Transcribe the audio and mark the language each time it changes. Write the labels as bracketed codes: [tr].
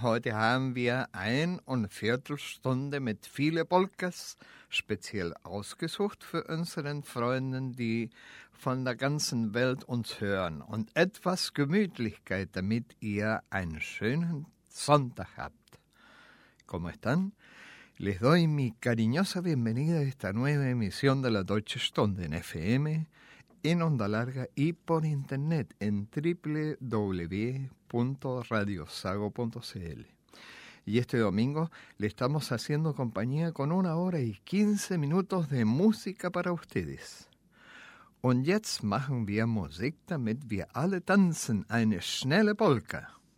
[de] Heute haben wir ein und Viertelstunde mit vielen Polkas speziell ausgesucht für unseren Freunden, die von der ganzen Welt uns hören. Und etwas Gemütlichkeit, damit ihr einen schönen Sonntag habt. [es] ¿Cómo están? Les doy mi cariñosa bienvenida a esta nueva emisión de la Deutsche Stunde en FM, en onda larga y por internet en www.radiosago.cl. Y este domingo le estamos haciendo compañía con una hora y 15 minutos de música para ustedes. [de] Und jetzt machen wir Musik, damit wir alle tanzen, eine schnelle Polka.